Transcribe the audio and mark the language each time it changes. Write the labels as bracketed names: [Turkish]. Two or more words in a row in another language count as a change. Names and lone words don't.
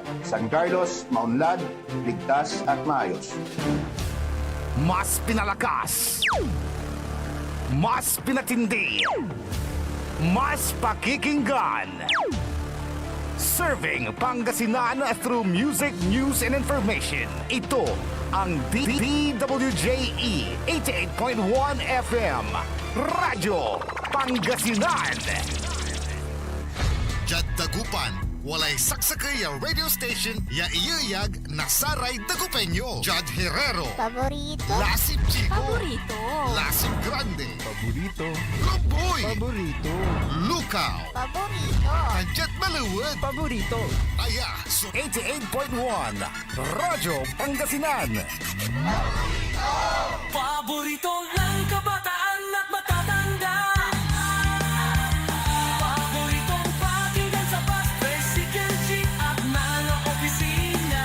[Filipino] San Carlos, maunlad, ligtas at maayos. Mas pinalakas, mas pinatindi, mas pakikinggan. [English] Serving Pangasinan through music, news, and information. [Filipino] Ito ang DWJE 88.1 FM. Radyo Pangasinan. [Pangasinan] Jad Dagupan, walay saksakay a radio station ya iyayag na saray Dagupeño. Jad Herrero, Paborito? Lasip Chico, Paborito. Lasip Grande, Paborito. Lumboy, Paborito. Lukaw, Paborito. Kanjet Maluwad, Paborito. Aya, so 88.1 Radyo Pangasinan. [Filipino] Paborito ng kabataan at matatanda. Paboritong pakinggan sa bus, tricycle, jeep at mga opisina.